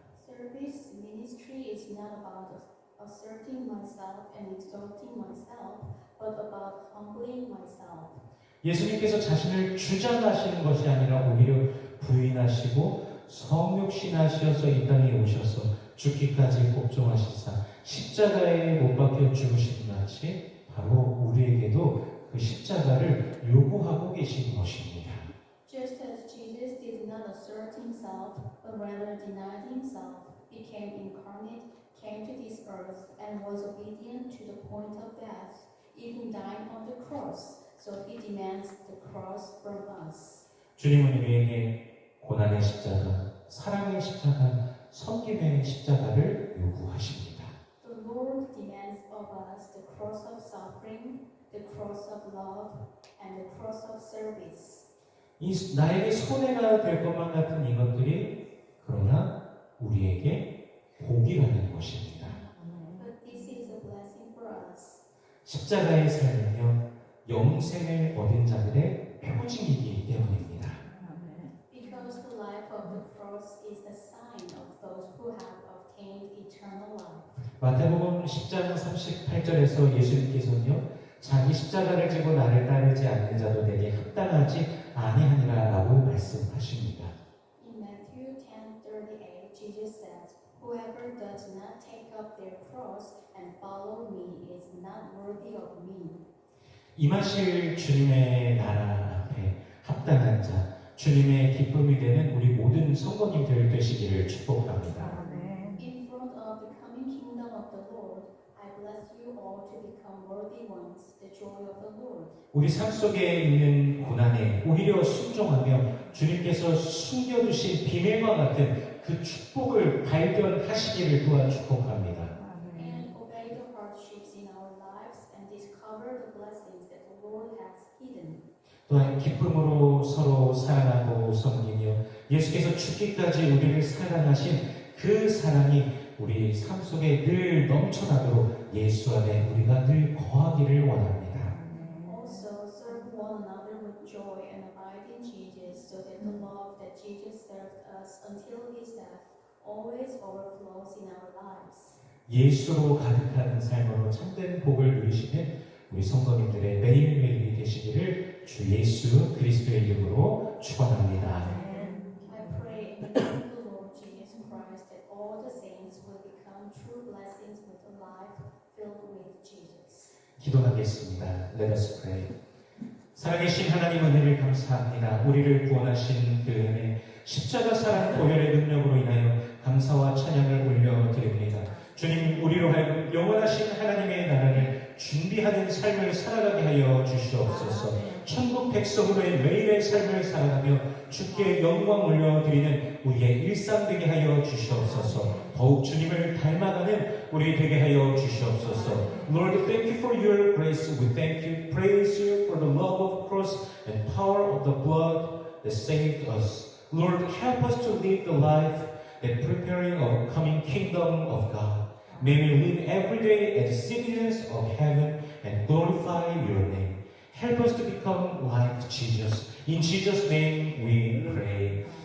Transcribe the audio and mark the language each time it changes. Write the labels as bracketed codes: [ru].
[en] Service ministry is not about asserting myself and exalting myself, but about humbling myself. [ko] 예수님께서 자신을 주장하시는 것이 아니라 오히려 부인하시고 성육신하시어서 이 땅에 오셔서 죽기까지 복종하시사 십자가에 못 박혀 죽으신 같이 바로 우리에게도 그 십자가를 요구하고 계신 것입니다. [en] Just as Jesus did not assert himself, but rather denied himself, became incarnate, came to this earth, and was obedient to the point of death, even dying on the cross. so he demands the cross from us. [ko] 주님은 우리에게 고난의 십자가, 사랑의 십자가, 섬김의 십자가를 요구하십니다. [en] The Lord demands of us the cross of suffering, the cross of love, and the cross of service. [ko] 나에게 손해가 될 것만 같은 이것들이 그러나 우리에게 복이라는 것입니다. [en] But this is a blessing for us. [ko] 십자가의 삶은요, 영생을 얻은 자들의 표징이기 때문입니다. [en] Because the life of the cross is the sign of those who have obtained eternal life. [ko] 마태복음 10장 38절에서 예수님께서는요, 자기 십자가를 지고 나를 따르지 않는 자도 내게 합당하지 아니하니라 라고 말씀하십니다. [en] In Matthew 10:38, Jesus says, "Whoever does not take up their cross and follow me is not worthy of me." [ko] 임하실 주님의 나라 앞에 합당한 자, 주님의 기쁨이 되는 우리 모든 성도님들 되시기를 축복합니다. [en] In front of the coming kingdom of the Lord, I bless you all to become worthy ones, the joy of the Lord. [ko] 우리 삶 속에 있는 고난에 오히려 순종하며 주님께서 숨겨두신 비밀과 같은 그 축복을 발견하시기를 또한 축복합니다. [en] And obey the hardships in our lives and discover the blessings that the Lord has hidden. [ko] 또한 기쁨으로 서로 사랑하고 섬기며 예수께서 죽기까지 우리를 사랑하신 그 사랑이 우리 삶 속에 늘 넘쳐나도록 예수 안에 우리가 늘 거하기를 원합니다. [en] Also, serve one another with joy and abide in Jesus, so that the love that Jesus served us until his death always overflows in our lives. [ko] 예수로 가득한 삶으로 참된 복을 누리시는 우리 성도님들의 매일매일이 되시기를 주 예수 그리스도의 이름으로 축원합니다. I pray in the name of the Lord Jesus Christ that all the saints will become true blessings with a life filled with Jesus. 기도하겠습니다. [en] Let us pray. [ko] 살아계신 하나님 은혜를 감사합니다. 우리를 구원하신 그 은혜, 십자가 사랑 보혈의 능력으로 인하여 감사와 찬양을 올려드립니다. 주님, 우리로 하여금 영원하신 하나님의 나라를 준비하는 삶을 살아가게 하여 주시옵소서. 천국 백성으로의 매일의 삶을 살아가며 주께 영광 올려드리는 우리의 일상 되게 하여 주시옵소서. 더욱 주님을 닮아가는 우리 되게 하여 주시옵소서. [en] Lord, thank you for your grace. We thank you, praise you for the love of the cross and power of the blood that saved us. Lord, help us to live the life that preparing of coming kingdom of God. May we live every day as citizens of heaven and glorify your name. Help us to become like Jesus. In Jesus' name we pray.